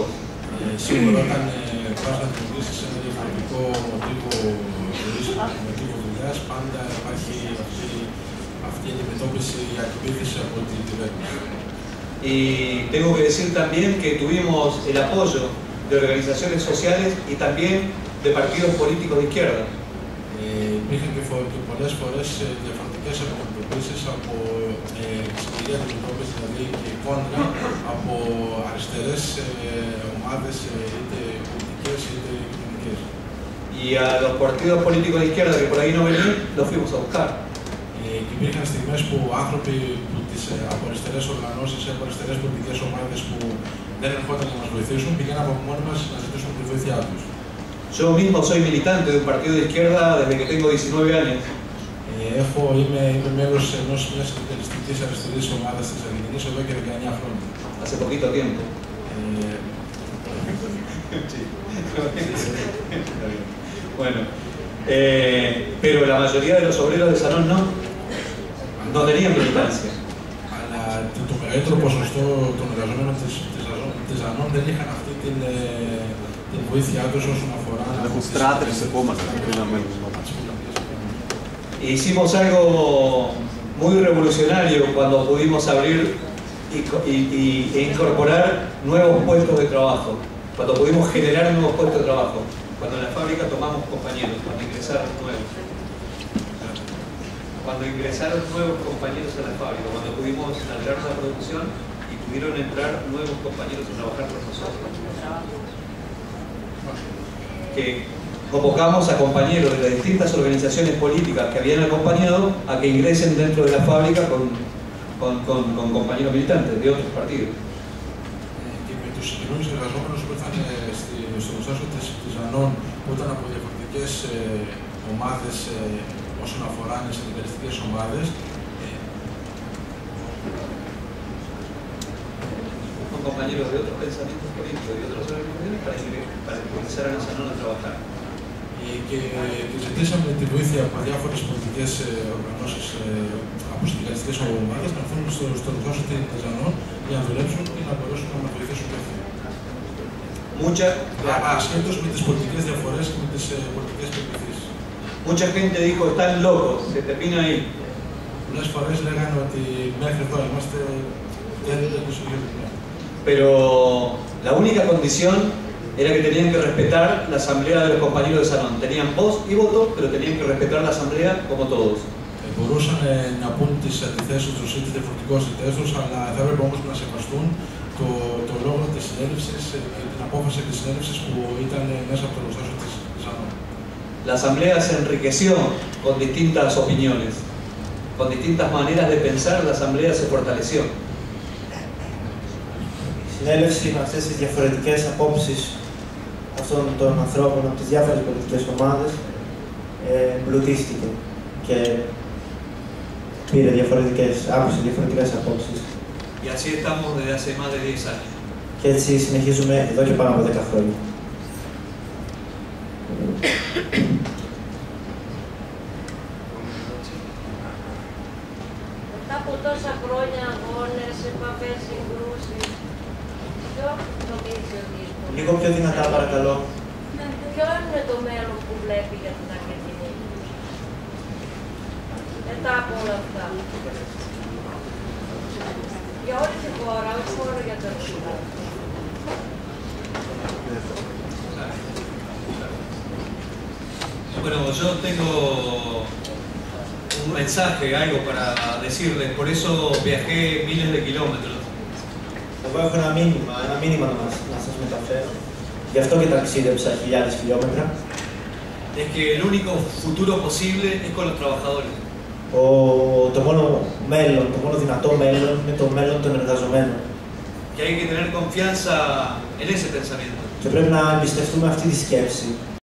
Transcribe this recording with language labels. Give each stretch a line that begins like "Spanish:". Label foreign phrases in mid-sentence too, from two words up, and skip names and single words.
Greek: Σίγουρα όταν πας να δημιουργήσεις ένα διαφορετικό μοτίβο ζωής, μοτίβο δουλειάς, πάντα υπάρχει αυτή η αντιμετώπιση, η αντιπίθεση από την κυβέρνηση.
Spanish: Y tengo que decir también que tuvimos el apoyo de organizaciones sociales y también de partidos políticos de izquierda.
Greek: Υπήρχαν και πολλές φορές διαφορετικές αντιμετωπίσεις από σκληρή αντιμετώπιση, δηλαδή και κόντρα από αριστερές ομάδες είτε πολιτικές είτε κοινωνικές.
Spanish: Y a los partidos políticos de izquierda que por ahí no venían, los fuimos a buscar.
Greek: Και υπήρχαν στιγμές που άνθρωποι από αριστερές οργανώσεις ή από αριστερές πολιτικές ομάδες που δεν ερχόταν να μας βοηθήσουν, πήγαιναν από μόνοι μας να ζητήσουν τη βοήθειά τους.
Spanish: Yo mismo soy militante de un partido de izquierda desde que tengo 19 años.
Greek: Είμαι μέλος μιας συνεταιριστικής αριστερής ομάδας της Αργεντινής εδώ και 19 χρόνια.
Spanish: Hace poquito tiempo. Bueno, pero la mayoría de los obreros de Sanón no tenían militancia.
Greek: Αλλά το μεγαλύτερο ποσοστό των εργαζομένων της Ζανών δεν είχαν αυτή την βοήθειά τους όσον αφορά...
Spanish: Hicimos algo muy revolucionario cuando pudimos abrir e incorporar nuevos puestos de trabajo, cuando pudimos generar nuevos puestos de trabajo, cuando en la fábrica tomamos compañeros, cuando ingresaron nuevos compañeros a la fábrica, cuando pudimos alterar la producción y pudieron entrar nuevos compañeros a trabajar con nosotros. Que convocamos a compañeros de las distintas organizaciones políticas que habían acompañado a que ingresen dentro de la fábrica con compañeros militantes de otros partidos.
Greek: Και με τους συγκεκριμένους εργαζόμενους που ήρθαν στο εργοστάσιο της Ζανών, που ήταν από διαφορετικές ομάδες όσον αφορά τις συνεταιριστικές ομάδες.
Spanish: Con compañeros de otros pensamientos políticos y de otras organizaciones para que comenzaran a Sanón a trabajar.
Greek: Και ζητήσαμε τη βοήθεια από διάφορες πολιτικές οργανώσεις από συνδικαλιστικές ομάδες να έρθουν στο εργοστάσιο της Ζανών για να δουλέψουν και να μπορέσουν να μας βοηθήσουν και αυτοί. Ασχέτως με τις πολιτικές διαφορές και με τις πολιτικές πεποιθήσεις.
Spanish: Mucha gente dijo, están locos, se termina ahí.
Greek: Πολλές φορές λέγανε ότι μέχρι εδώ είμαστε, δεν το συγχωρούμε.
Spanish: Pero la única condición era que tenían que respetar la asamblea de los compañeros de Sanón. Tenían voz y voto, pero tenían que respetar la asamblea como todos.
Greek: Μπορούσαν να πούν τις αντιθέσεις τους ή τις διαφορετικότητες τους, αλλά θα έπρεπε όμως να σεβαστούν το λόγο της συνέλευσης και την απόφαση της συνέλευσης που ήταν μέσα από το εργοστάσιο της Ζανών.
Spanish: La asamblea se enriqueció con distintas opiniones, con distintas maneras de pensar, la asamblea se fortaleció.
Greek: Η συνέλευση με αυτές τις διαφορετικές απόψεις αυτών των ανθρώπων από τις διάφορες πολιτικές ομάδες εμπλουτίστηκε και πήρε άκουσε διαφορετικές απόψεις.
Spanish: Y así estamos desde hace más de 10 años.
Greek: Και έτσι συνεχίζουμε εδώ και πάνω από 10 χρόνια. Μετά από τόσα χρόνια αγώνες, επαφές, συγκρούσεις, ποιο νομίζει ότι είναι? Λίγο πιο δυνατά, παρακαλώ. Ποιο είναι το μέλλον που βλέπει για την Αργεντινή μετά από όλα αυτά? Για όλη τη χώρα, όχι μόνο για το Ρωσικό.
Spanish: Bueno, yo tengo un mensaje, algo para decirles, por eso viajé miles de kilómetros.
Greek: Εγώ έχω ένα μήνυμα να σας μεταφέρω. Γι' αυτό και ταξίδεψα χιλιάδες χιλιόμετρα.
Spanish: Es que el único futuro posible es con los trabajadores.
Greek: Το μόνο δυνατό μέλλον είναι το μέλλον των εργαζομένων.
Spanish: Que hay que tener confianza en ese pensamiento.
Greek: Και πρέπει να εμπιστευτούμε αυτή τη σκέψη.